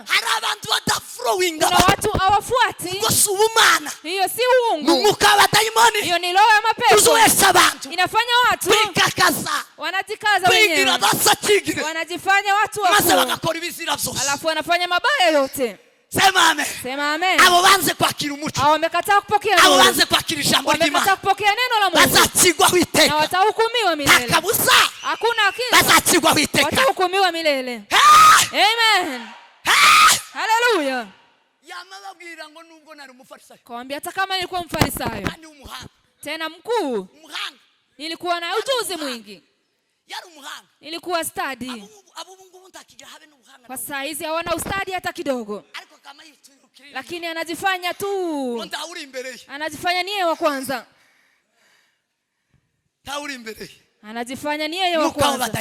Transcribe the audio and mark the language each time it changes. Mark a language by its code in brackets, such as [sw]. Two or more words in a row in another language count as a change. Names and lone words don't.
[sw] Kuna watu hawafuati. Hiyo si uungu. Hiyo ni roho ya mapepo. Inafanya watu wanajikaza wenyewe. Wanajifanya watu wakuu. Alafu wanafanya mabaya yote. Sema amen. Sema amen. [rw] Abo banze kwakira umuco. [sw] Abo wamekataa kupokea neno. [rw] Abo banze kwakira ijambo ry'Imana. [sw] Wamekataa kupokea neno la Mungu. [rw] Bazakigwa iteka. [sw] Na watahukumiwa milele. [rw] Takabusa. [sw] Hakuna akili. [rw] Bazakigwa iteka. [sw] Watahukumiwa milele. Amen. Haleluya. [rw] Yamababwira ngo nubwo nari umufarisayo. [sw] Kwambia hata kama nilikuwa mfarisayo. [rw] Kandi umuhanga. [sw] Tena mkuu. [rw] Umuhanga. [sw] Nilikuwa na ujuzi mwingi. [rw] Yari umuhanga. [sw] Nilikuwa study. Kwa saa hizi hawana ustadi hata kidogo. Lakini anajifanya tu. Anajifanya ni yeye wa kwanza. Anajifanya ni yeye wa kwanza.